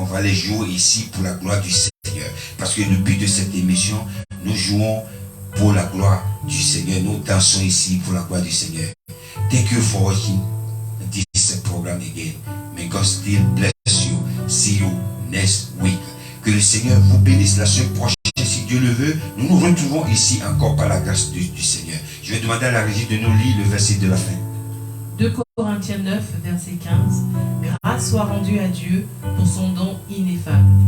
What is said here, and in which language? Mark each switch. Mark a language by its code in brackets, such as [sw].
[fr] On va les jouer ici pour la gloire du Seigneur. Parce que le but de cette émission, nous jouons pour la gloire du Seigneur. Nous dansons ici pour la gloire du Seigneur. [en] Thank you for watching this program again. May God still bless you. See you next week. [fr] Que le Seigneur vous bénisse la semaine prochaine. Si Dieu le veut, nous nous retrouvons ici encore par la grâce du Seigneur. Je vais demander à la régie de nous lire le verset de la fin. 2 Corinthiens 9, verset 15. Grâce soit rendue à Dieu pour son don ineffable.